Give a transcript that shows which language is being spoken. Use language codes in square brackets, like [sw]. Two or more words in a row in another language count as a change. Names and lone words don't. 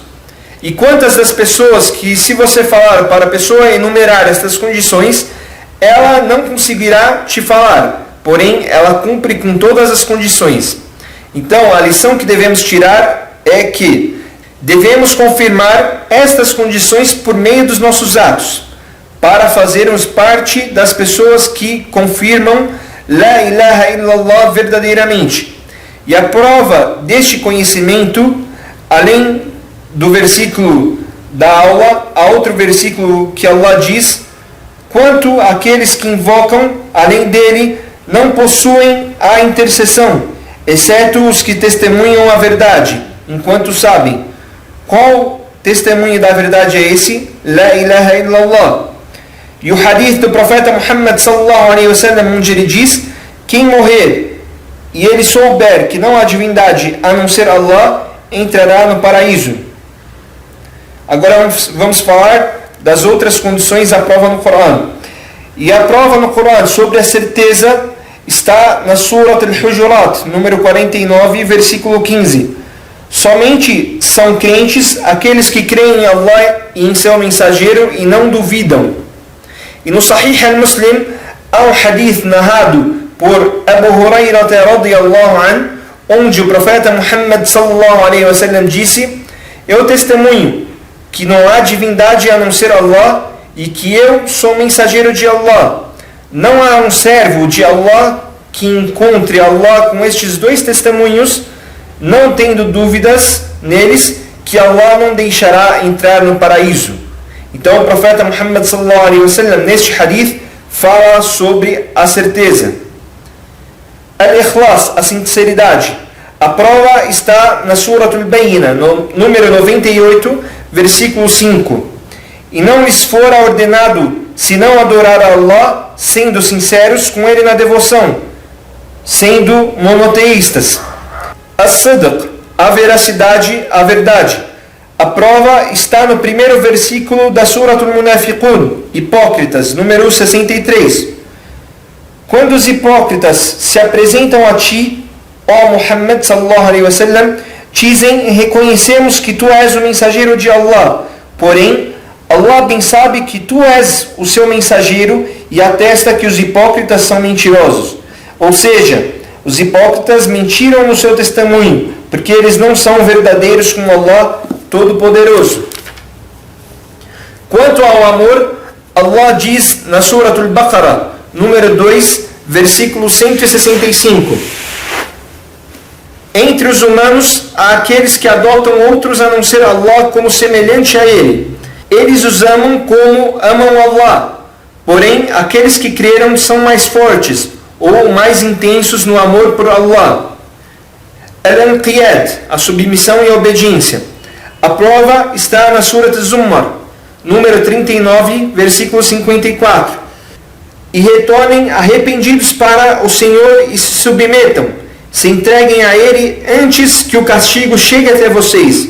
[pt] E quantas das pessoas que, se você falar para a pessoa enumerar estas condições, ela não conseguirá te falar, porém ela cumpre com todas as condições. Então a lição que devemos tirar é que devemos confirmar estas condições por meio dos nossos atos, para fazermos parte das pessoas que confirmam [ar] لا إله إلا الله [pt] verdadeiramente. E a prova deste conhecimento, além do versículo da aula a outro versículo que Allah diz: quanto àqueles que invocam além dele, não possuem a intercessão, exceto os que testemunham a verdade, enquanto sabem. Qual testemunho da verdade é esse? [ar] لا إله إلا الله. [pt] E o hadith do profeta Muhammad [ar] صلى الله عليه وسلم, [pt] onde ele diz: quem morrer e ele souber que não há divindade a não ser Allah, entrará no paraíso. Agora vamos falar das outras condições da prova no Corão. E a prova no Corão sobre a certeza está na Surat al-Hujurat, número 49, versículo 15. Somente são crentes aqueles que creem em Allah e em seu mensageiro e não duvidam. E no Sahih al-Muslim há um hadith narrado por Abu Hurairah [ar] رضي الله عنه, [pt] onde o profeta Muhammad [ar] صلى الله عليه وسلم [pt] disse: eu testemunho que não há divindade a não ser Allah e que eu sou mensageiro de Allah. Não há um servo de Allah que encontre Allah com estes dois testemunhos, não tendo dúvidas neles, que Allah não deixará entrar no paraíso. Então o profeta Muhammad [ar] صلى الله عليه وسلم [pt] neste hadith fala sobre a certeza. Al-Ikhlas, a sinceridade. A prova está na Surat al-Bayyinah, no número 98, versículo 5. E não lhes fora ordenado senão adorar a Allah, sendo sinceros com ele na devoção, sendo monoteístas. As-Sidq, a veracidade, a verdade. A prova está no primeiro versículo da Surat al-Munafiqun, Hipócritas, número 63. Quando os hipócritas se apresentam a ti, ó Muhammad [ar] صلى الله عليه وسلم, [pt] dizem: reconhecemos que tu és o mensageiro de Allah, porém Allah bem sabe que tu és o seu mensageiro e atesta que os hipócritas são mentirosos. Ou seja, os hipócritas mentiram no seu testemunho, porque eles não são verdadeiros com Allah Todo-Poderoso. Quanto ao amor, Allah diz na Surat al-Baqarah, número 2, versículo 165: entre os humanos há aqueles que adotam outros a não ser Allah como semelhante a ele. Eles os amam como amam Allah. Porém, aqueles que creram são mais fortes ou mais intensos no amor por Allah. Al-Anqiyad, a submissão e a obediência. A prova está na Surat Az-Zumar, número 39, versículo 54. E retornem arrependidos para o Senhor e se submetam, se entreguem a Ele antes que o castigo chegue até vocês.